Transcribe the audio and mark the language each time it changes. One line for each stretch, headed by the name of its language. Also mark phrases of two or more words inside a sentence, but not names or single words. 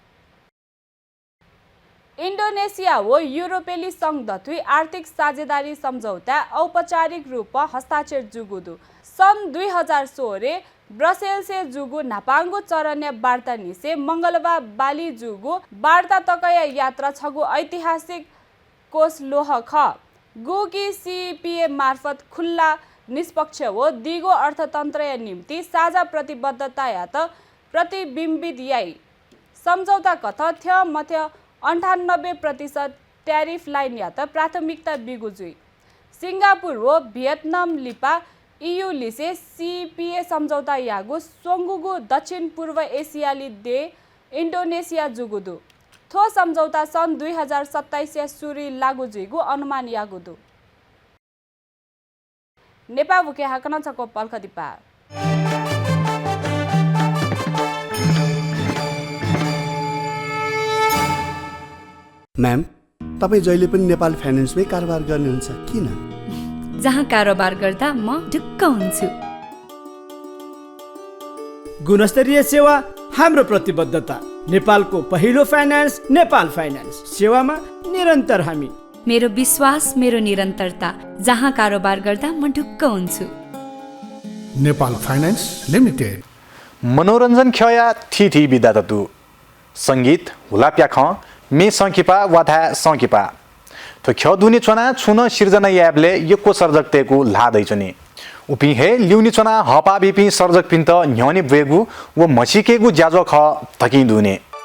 Newari: इन्डोनेसिया हो युरोपेली संघ दथुई आर्थिक साझेदारी सम्झौता औपचारिक रूप हस्ताक्षर जुगुदु सन् 2016 ब्रसेल से जुगु नापाङ्गु चरण्य वार्ता निसे मंगलबार बाली जुगु वार्ता तकया यात्रा छगु ऐतिहासिक कोष लोह ख गुकी सीपीए मार्फत खुल्ला निष्पक्ष हो दिगो अर्थतन्त्र निम्ति साझा प्रतिबद्धता या त प्रतिबिम्बित याई सम्झौता कथ्य मध्य 98%
English: tariff line
Newari: या त प्राथमिकता बिगुजुई सिङ्गापुर हो भियतनाम लिपा EU लिसे सीपीए सम्झौता यागु सोङ्गुगु दक्षिण पूर्व एसियाली दे इन्डोनेसिया जुगुदु थो सम्झौता सन् 2027 या सुरी लागु जुइगु अनुमान यागुदु नेपाल बुके हाकन छको पल्ख दिपा
Nepali: म्याम तपाईँ जहिले पनि नेपाल फाइनेन्समै कारोबार गर्नुहुन्छ किन जहाँ कारोबार गर्दा म ढुक्क हुन्छु गुणस्तरीय सेवा हाम्रो प्रतिबद्धता नेपालको पहिलो फाइनान्स नेपाल फाइनान्स सेवामा निरन्तर हामी मेरो विश्वास मेरो निरन्तरता जहाँ कारोबार गर्दा म ढुक्क हुन्छु नेपाल फाइनान्स लिमिटेड
Newari: मनोरञ्जन खया थी बिदा ततु संगीत हुलाप्याख मे सङ्किपा वाथा सङ्किपा तो ख्य दुनी चना छुन सिर्जना याबले यको सर्जकतेको लादैछनि उपि हे ल्युनी चना हपा बिपि सर्जक पिन्त न्यनि वेगु व मसिकेगु ज्याजो ख तकि दुने